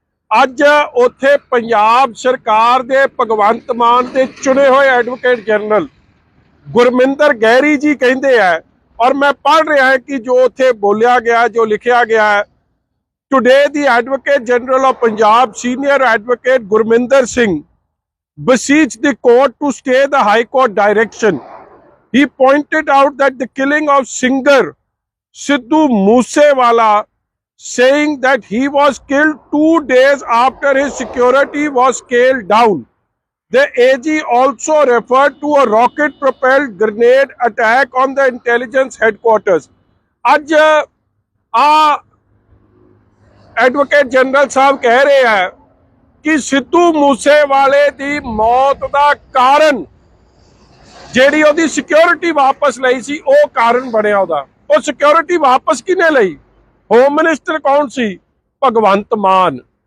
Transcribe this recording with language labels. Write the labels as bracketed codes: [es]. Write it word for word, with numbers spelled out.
[pa] ਅੱਜ ਉੱਥੇ ਪੰਜਾਬ ਸਰਕਾਰ ਦੇ ਭਗਵੰਤ ਮਾਨ ਦੇ ਚੁਣੇ ਹੋਏ ਐਡਵੋਕੇਟ ਜਨਰਲ ਗੁਰਮਿੰਦਰ ਗਹਿਰੀ ਜੀ ਕਹਿੰਦੇ ਆ, ਔਰ ਮੈਂ ਪੜ੍ਹ ਰਿਹਾ ਹਾਂ ਕਿ ਜੋ ਉੱਥੇ ਬੋਲਿਆ ਗਿਆ, ਜੋ ਲਿਖਿਆ ਗਿਆ ਹੈ, [en] Today the advocate general of Punjab senior advocate Gurminder Singh beseech the court to stay the high court direction. He pointed out that the killing of singer Sidhu Moosewala, saying that he was killed two days after his security was scaled down. The A G also referred to a rocket-propelled grenade attack on the intelligence headquarters. [pa] ਅੱਜ ਆ advocate general ਸਾਹਿਬ ਕਹਿ ਰਹੇ ਆ ਕਿ ਸਿੱਧੂ ਮੂਸੇਵਾਲੇ ਦੀ ਮੌਤ ਦਾ ਕਾਰਨ, ਜਿਹੜੀ ਉਹਦੀ ਸਿਕਿਉਰਿਟੀ ਵਾਪਸ ਲਈ ਸੀ, ਉਹ ਕਾਰਨ ਬਣਿਆ ਉਹਦਾ। ਉਹ ਸਿਕਿਉਰਿਟੀ ਵਾਪਸ ਕਿਹਨੇ ਲਈ? ਹੋਮ ਮਿਨਿਸਟਰ ਕੌਣ ਸੀ? ਭਗਵੰਤ ਮਾਨ।